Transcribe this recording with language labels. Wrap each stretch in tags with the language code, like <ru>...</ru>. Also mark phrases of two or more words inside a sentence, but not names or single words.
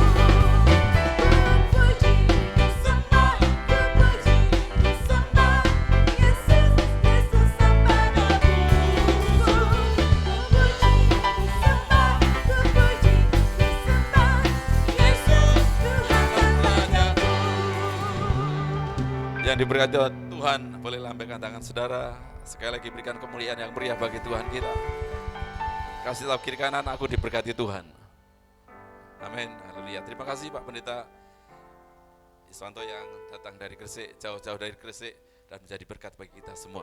<id>Ku puji, ku sembah, ku puji, ku sembah Yesus Kristus Sang Penebus. Ku puji, ku sembah, ku puji, ku sembah Yesus Tuhan dan Rajaku. Yang diberkati Tuhan, boleh lambaikan tangan saudara. Sekali lagi berikan kemuliaan yang meriah bagi Tuhan kita. Kasih tahu kiri kanan, aku diberkati Tuhan. Amin, haleluya. Terima kasih Pak Pendeta Iswanto yang datang dari Gresik, jauh-jauh dari Gresik, dan menjadi berkat bagi kita semua.</id>